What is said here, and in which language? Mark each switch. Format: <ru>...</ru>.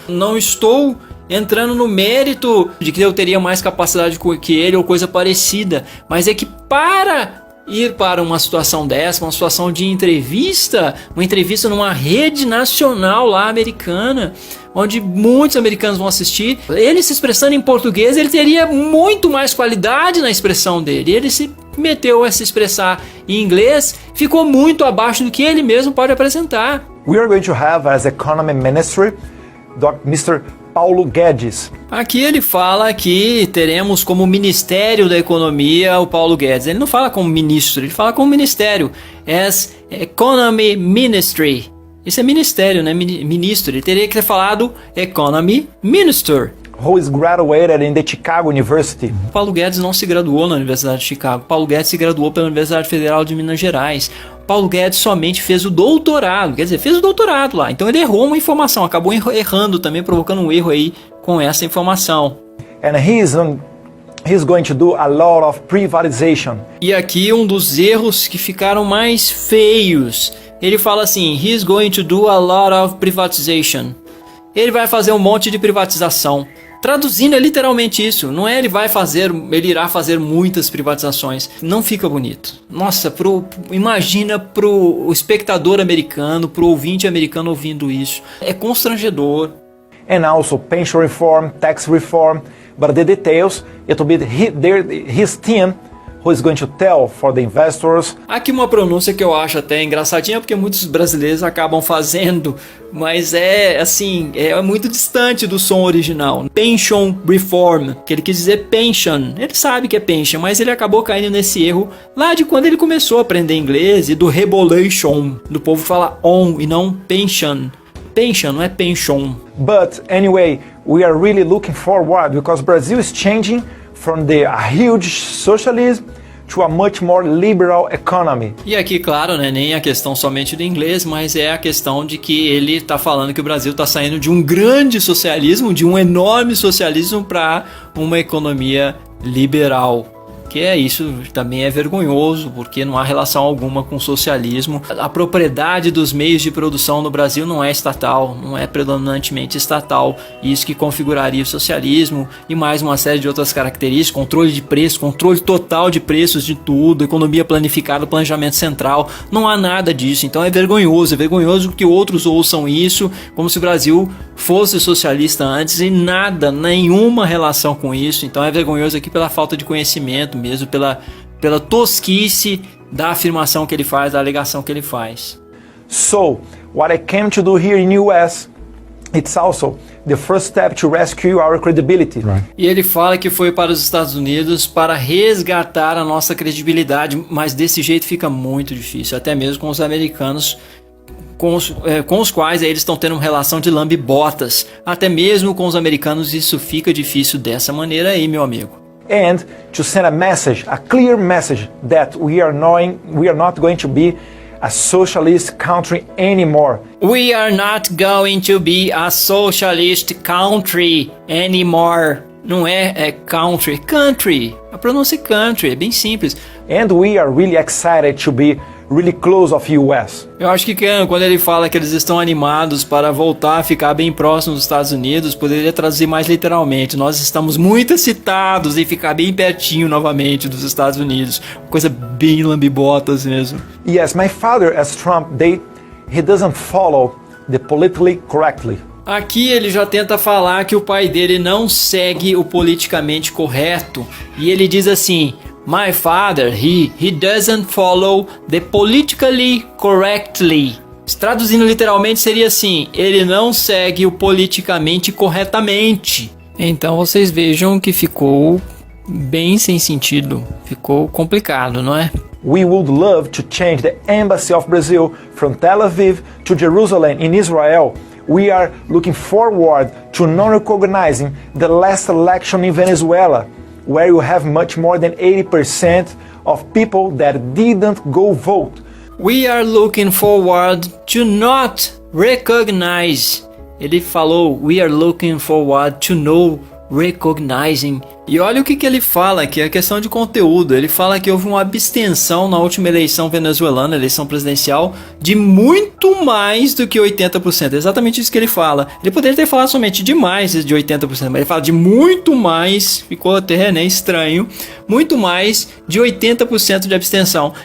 <pt>Não estou entrando no mérito de que eu teria mais capacidade que ele ou coisa parecida, mas é que para ir para uma situação dessa, uma situação de entrevista, uma entrevista numa rede nacional lá americana, onde muitos americanos vão assistir, ele se expressando em português, ele teria muito mais qualidade na expressão dele. Ele se meteu a se expressar em inglês, ficou muito abaixo do que ele mesmo pode apresentar.</pt> <en>We are going to have as Economy Ministry Mr. Paulo Guedes.</en> <pt>Aqui ele fala que teremos como Ministério da Economia o Paulo Guedes. Ele não fala como ministro, ele fala como ministério.</pt> <en>As Economy Ministry.</en> <pt>Isso é ministério, né? Ministro. Ele teria que ter falado</pt> <en>Economy Minister. Who is graduated in the Chicago University.</en> <pt>Paulo Guedes não se graduou na Universidade de Chicago. Paulo Guedes se graduou pela Universidade Federal de Minas Gerais. Paulo Guedes somente fez o doutorado, quer dizer, fez o doutorado lá. Então ele errou uma informação, acabou errando também, provocando um erro aí com essa informação.</pt> <en>And he's going to do a lot of privatization.</en> <pt>E aqui um dos erros que ficaram mais feios. Ele fala assim,</pt> <en>he's going to do a lot of privatization.</en> <pt>Ele vai fazer um monte de privatização. Traduzindo é literalmente isso. Não é ele irá fazer muitas privatizações. Não fica bonito. Nossa, imagina pro espectador americano, pro ouvinte americano ouvindo isso. É constrangedor.</pt> <en>And also pension reform, tax reform, but the details, it will be his team who is going to tell for the investors.</en> <pt>Aqui uma pronúncia que eu acho até engraçadinha, porque muitos brasileiros acabam fazendo, mas é assim, é muito distante do som original. Pension reform, que ele quis dizer pension. Ele sabe que é pension, mas ele acabou caindo nesse erro lá de quando ele começou a aprender inglês e do rebolation, do povo falar on e não pension. Pension, não é pension.</pt> <en>But anyway, we are really looking forward because Brazil is changing from the huge socialism to a much more liberal economy.</en> <pt>E aqui, claro, né, nem a questão somente do inglês, mas é a questão de que ele está falando que o Brasil está saindo de um grande socialismo, de um enorme socialismo para uma economia liberal. Que é isso, também é vergonhoso, porque não há relação alguma com o socialismo. A propriedade dos meios de produção no Brasil não é estatal, não é predominantemente estatal. Isso que configuraria o socialismo e mais uma série de outras características, controle de preço, controle total de preços de tudo, economia planificada, planejamento central. Não há nada disso, então é vergonhoso que outros ouçam isso, como se o Brasil fosse socialista antes e nada, nenhuma relação com isso. Então é vergonhoso aqui pela falta de conhecimento mesmo, pela tosquice da afirmação que ele faz, da alegação que ele faz.</pt> <en>So, what I came to do here in US, it's also the first step to rescue our credibility. Right.</en> <pt>E ele fala que foi para os Estados Unidos para resgatar a nossa credibilidade, mas desse jeito fica muito difícil, até mesmo com os americanos, com os quais eles estão tendo uma relação de lambe-botas. Até mesmo com os americanos isso fica difícil dessa maneira aí, meu amigo.</pt> <en>And to send a message, a clear message that we are not going to be a socialist country anymore. We are not going to be a socialist country anymore.</en> <pt>Não é country, country. A pronúncia é country, é bem simples. And we are really excited to be really close of US. Eu acho que quando ele fala que eles estão animados para voltar a ficar bem próximo dos Estados Unidos, poderia traduzir mais literalmente. Nós estamos muito excitados em ficar bem pertinho novamente dos Estados Unidos. Uma coisa bem lambibotas mesmo. Yes, my father as Trump, he doesn't follow the politically correctly. Aqui ele já tenta falar que o pai dele não segue o politicamente correto. E ele diz assim:</pt> <en>My father, he doesn't follow the politically correctly.</en> <pt>Traduzindo literalmente seria assim: ele não segue o politicamente corretamente. Então vocês vejam que ficou bem sem sentido, ficou complicado, não é?</pt> <en>We would love to change the embassy of Brazil from Tel Aviv to Jerusalem in Israel. We are looking forward to non-recognizing the last election in Venezuela, where you have much more than 80% of people that didn't go vote. We are looking forward to not recognize.</en> <pt>Ele falou,</pt> <en>we are looking forward to no recognizing.</en> <pt>E olha o que ele fala aqui, a questão de conteúdo. Ele fala que houve uma abstenção na última eleição venezuelana, eleição presidencial, de muito mais do que 80%. É exatamente isso que ele fala. Ele poderia ter falado somente de mais de 80%, mas ele fala de muito mais, ficou até estranho, muito mais de 80% de abstenção.</pt>